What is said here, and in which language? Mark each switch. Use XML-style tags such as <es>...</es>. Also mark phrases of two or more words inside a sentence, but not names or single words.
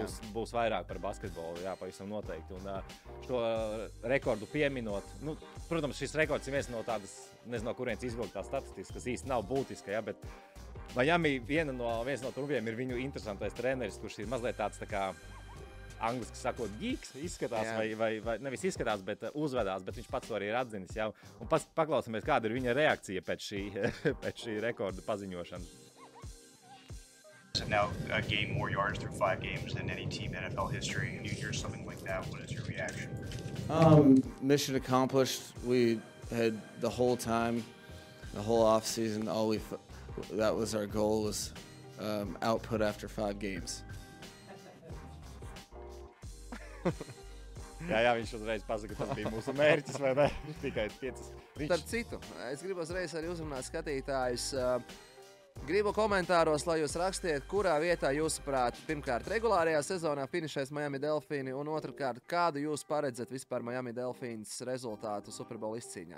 <lv>būs vairāk par basketbolu, jā, pavisam noteikti. Un šo rekordu pieminot, protams, šis rekords ir viens no tādas, nezinu, no kurienes izvilktās statistikas, kas īsti nav būtiska, jā, bet Miami viens no trumviem ir viņu interesantais treneris, kurš ir mazliet tāds tā kā angliski sakot, geeks izskatās, vai nevis izskatās, bet uzvedās, bet viņš pats to arī ir atzinis. Jā. Un paklausāmies, kāda ir viņa reakcija pēc šī rekorda paziņošana.</lv> <en>Now gained more yards through 5 games than any team in NFL history, and you hear something like that, what is your reaction? Mission accomplished. We had the whole time, the whole off season, that was our goal was output after 5 games.</en> <lv>Jā, viņš uzreiz pasaka, ka tas bija mūsu mērķis, vai ne? Tikai 5. Starp citu, es gribu uzreiz arī uzrunāt skatītājus. Gribu komentāros, lai jūs rakstiet, kurā vietā jūsuprāt, pirmkārt, regulārajā sezonā finišēs Miami Delfīni, un otrkārt, kādu jūs paredzat vispār Miami Delfīnas rezultātu Super Bowl izcīņā.</lv>